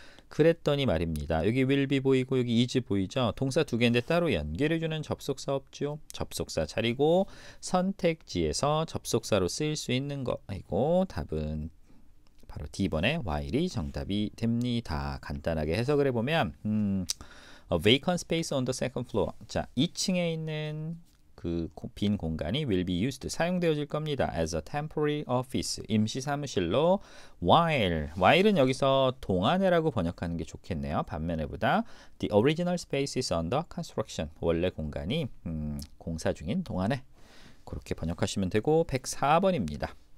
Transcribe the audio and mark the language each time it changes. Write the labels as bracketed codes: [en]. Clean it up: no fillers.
[ko] 그랬더니 말입니다. 여기 will be 보이고 여기 is 보이죠? 동사 두 개인데 따로 연결해주는 접속사 없죠? 접속사 자리고 선택지에서 접속사로 쓰일 수 있는 거이고, 답은 바로 D번에 while이 정답이 됩니다. 간단하게 해석을 해보면 [en] a vacant space on the second floor. [ko] 자, 2층에 있는 그 빈 공간이 [en] will be used [ko] 사용되어질 겁니다. [en] as a temporary office [ko] 임시 사무실로 while은 여기서 동안에라고 번역하는 게 좋겠네요. 반면에보다 [en] the original space is under construction [ko] 원래 공간이 공사 중인 동안에 그렇게 번역하시면 되고 104번입니다.